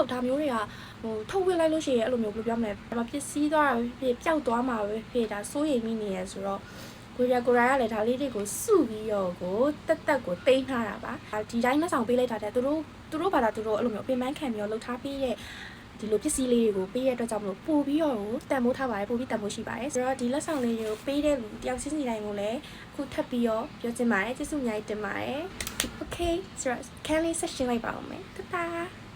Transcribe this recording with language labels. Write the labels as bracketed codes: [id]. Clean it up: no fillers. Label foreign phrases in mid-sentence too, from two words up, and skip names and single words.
[my] ဒါမျိုးတွေကထုတ်ဝစ်လိုက်လို့ရှိရင်အဲ့လိုမျိုးဘယ်လိုပြောမလဲပစ္စည်းသွားတာဖြစ်ပျောက်သွားမှာပဲဖြစ်ဒါစိုးရိမ်မိနေရဆိုတော့ကိုရီးယားကလည်းဒါလေးတွေကိုစုပြီးတော့ကိုတက်ကိုတင်းထားတာပါဒီတိုင်းလက်ဆောင်ပေးလိုက်တာတဲ့သူတို့ဘာသာသူတို့အဲ့လိုမျိုးပြင်ပန်းခံပြီးတော့လှုပ်ထားပြီးရဲ့ဒီလိုပစ္စည်းလေးတွေကိုပေးရတဲ့အတွက်ကြောင့်မလို့ပို့ပြီးတော့တန်ဖိုးထားပါတယ်ပို့ပြီးတန်ဖိုးရှိပါတယ်ဆိုတော့ဒီလက်ဆောင်လေးတွေကိုပေးတဲ့လူတယောက်ချင်းစီတိုင်းကိုလည်းအခုထပ်ပြီးတော့ပြောချင်ပါတယ်ကျေးဇူးအများကြီးတင်ပါတယ် Okay ဆိုတော့ [en] can we session [my] လိုက်ပါဦးမယ်တတာ